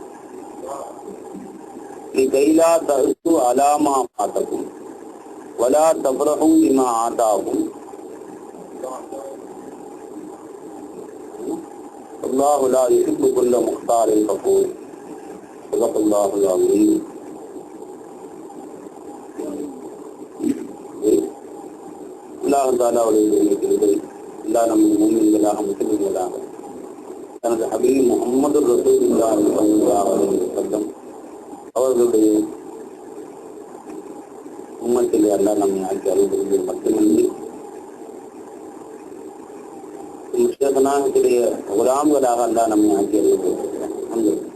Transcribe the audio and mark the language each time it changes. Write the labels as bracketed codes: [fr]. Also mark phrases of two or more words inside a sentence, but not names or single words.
[ar] لكي لا تأسوا على ما فاتكم ولا تفرحوا بما آتاكم الله لا يحب كل مختار فخور صدق الله العظيم. [ta] அல்லாஹ் தஆலாவுடைய கிருபை அல்லாஹ் நம்ம முஃமின்களாக முஸ்லிம்களாக தனது ஹபீப் முஹம்மது [ar] رسول الله صلى الله عليه وسلم [ta] அவர்களுடைய உம்மத்திலே அல்லாஹ் நம்மை ஆக்கி அருள்புரிந்து மட்டுமின்றி முஸ்லிம்களாக குலாம்களாக அல்லாஹ் நம்மை ஆக்கி அருள்புரிந்து